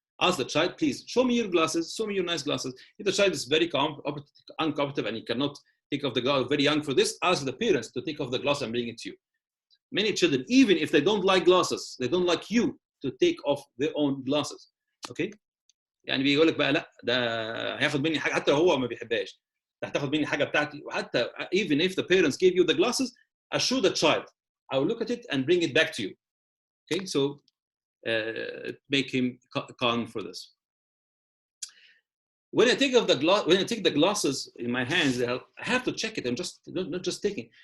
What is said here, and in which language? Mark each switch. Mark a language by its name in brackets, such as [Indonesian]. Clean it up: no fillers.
[English] Ask the child, please show me your glasses, show me your nice glasses. If the child is very uncooperative and he cannot take off the glasses, very young for this, ask the parents to take off the glasses and bring it to you. Many children, even if they don't like glasses, they don't like you to take off their own glasses. Okay? [Arabic] يعني بيقول لك بقى لا ده هياخد مني حاجه حتى لو هو ما بيحبهاش، ده هتاخد مني حاجه بتاعتي. [English] وحتى even if the parents gave you the glasses, assure the child I will look at it and bring it back to you. Okay, so make him calm for this. When I take the glasses in my hands, I have to check it. I'm just not just taking.